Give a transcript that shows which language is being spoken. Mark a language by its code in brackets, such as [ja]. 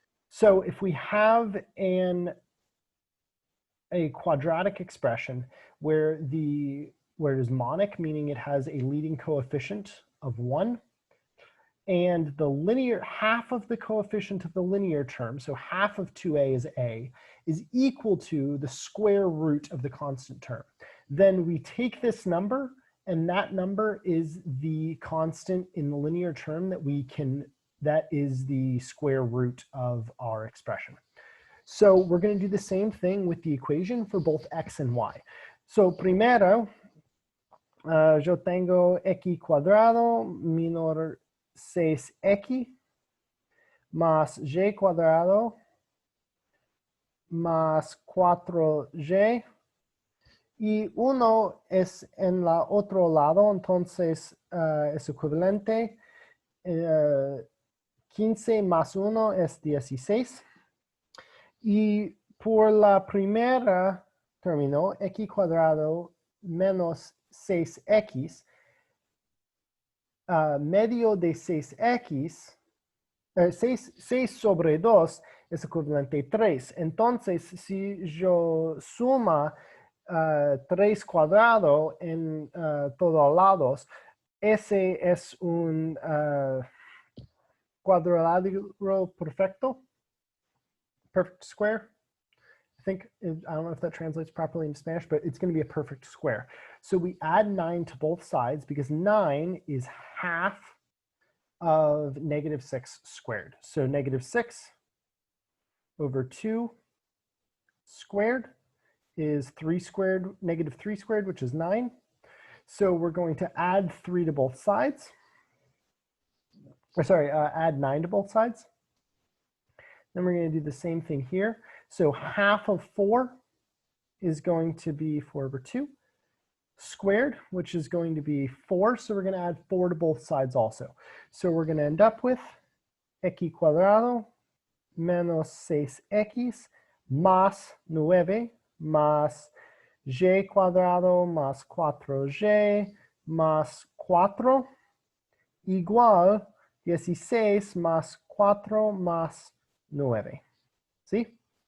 [en] So if we have a quadratic expression where it is monic, meaning it has a leading coefficient of 1, and the linear, half of the coefficient of the linear term, so half of 2a is equal to the square root of the constant term. Then we take this number, and that number is the constant in the linear term that is the square root of our expression. So we're going to do the same thing with the equation for both x and y. [es] So primero, yo tengo x cuadrado menor 6x más y cuadrado más 4y y 1 es en la otro lado, entonces es equivalente. 15 más 1 es 16. Y por la primera término, x cuadrado menos 6x, medio de 6x, 6 sobre 2 es equivalente a 3. Entonces, si yo suma 3 cuadrado en todos lados, ese es un cuadrilátero perfecto, [en] perfect square. I don't know if that translates properly in Spanish, but it's going to be a perfect square. So we add 9 to both sides because 9 is half of negative 6 squared. So negative 6 over 2 squared is 3 squared, negative 3 squared, which is 9. So we're going to add 3 to both sides. Add 9 to both sides. Then we're going to do the same thing here. So half of 4 is going to be 4 over 2 squared, which is going to be 4. So we're going to add 4 to both sides also. So we're going to end up with [es] x cuadrado menos 6x más 9 más y cuadrado más 4y más 4 igual 16 más 4 más 9. ¿Sí?